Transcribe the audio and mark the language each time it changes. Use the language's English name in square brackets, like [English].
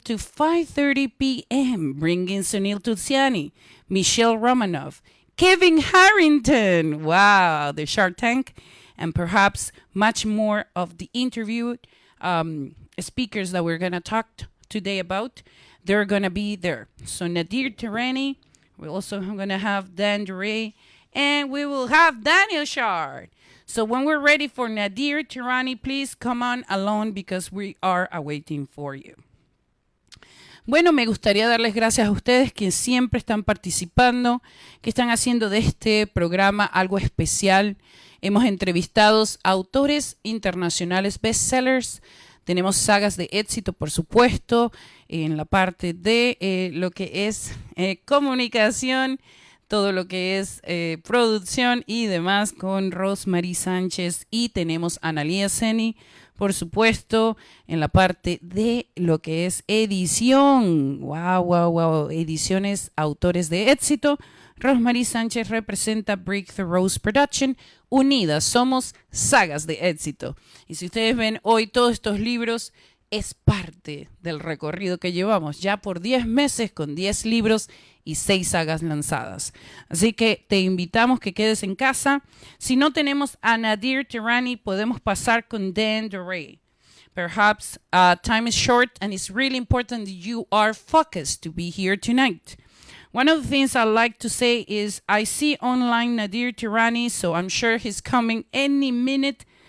[English] to 5:30 p.m., bringing Sunil Tulsiani, Michelle Romanoff, Kevin Harrington, wow, the Shark Tank, and perhaps much more of the interviewed speakers that we're going to talk today about. They're going to be there. So Nadir Tirani, we're also going to have Dan Duray, and we will have Daniel Shard. So when we're ready for Nadir Tirani, please come on along, because we are awaiting for you. [Spanish] Bueno, me gustaría darles gracias a ustedes que siempre están participando, que están haciendo de este programa algo especial. Hemos entrevistado a autores internacionales bestsellers. Tenemos sagas de éxito, por supuesto, en la parte de lo que es comunicación, todo lo que es producción y demás con Rosmarie Sánchez, y tenemos a Analía Seni, por supuesto, en la parte de lo que es edición. Wow, ediciones, autores de éxito. Rosmarie Sánchez representa Breakthrough Rose Production. Unidas somos sagas de éxito. Y si ustedes ven hoy todos estos libros, es parte del recorrido que llevamos ya por 10 meses con 10 libros y 6 sagas lanzadas. Así que te invitamos que quedes en casa. Si no tenemos a Nadir Tirani, podemos pasar con Dan Duray. [English] Perhaps time is short, and it's really important that you are focused to be here tonight. One of the things I like to say is I see online Nadir Tirani, so I'm sure he's coming any minute.